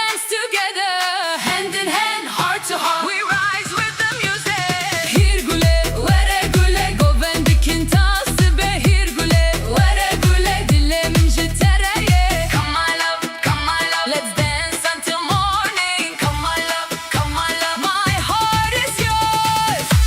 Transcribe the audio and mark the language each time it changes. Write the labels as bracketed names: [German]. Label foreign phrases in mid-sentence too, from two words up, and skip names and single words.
[English] together, hand in hand, heart to heart. We rise with the music. [Kurdish] Here gule, were gule, govendikin tasbe. Here gule, were gule, dilemin jitereye. [English] Come my love, let's dance until morning. Come my love, my heart is yours.